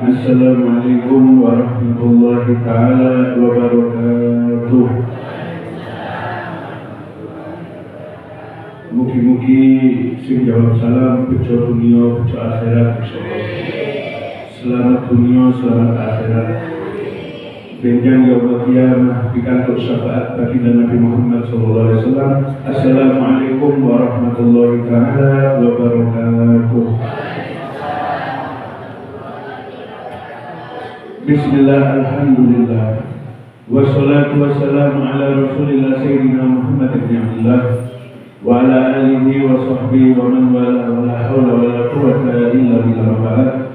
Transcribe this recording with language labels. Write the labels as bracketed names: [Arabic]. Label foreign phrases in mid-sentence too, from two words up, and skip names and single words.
[Arabic] السلام عليكم ورحمة الله تعالى وبركاته. [Javanese] Mugi-mugi sing jawab salam bejo dunia bejo akhirat insyaallah. [Indonesian] Selamat dunia, selamat akhirat. [Javanese] Benjang [Arabic] يوم القيامة [Javanese] pikantuk syafaat baginda Nabi Muhammad SAW. [Arabic] السلام عليكم ورحمة الله تعالى وبركاته. بسم الله الحمد لله. والصلاة والسلام على رسول الله سيدنا محمد بن عبد الله وعلى آله وصحبه ومن والاه ولا حول ولا قوة إلا بالله.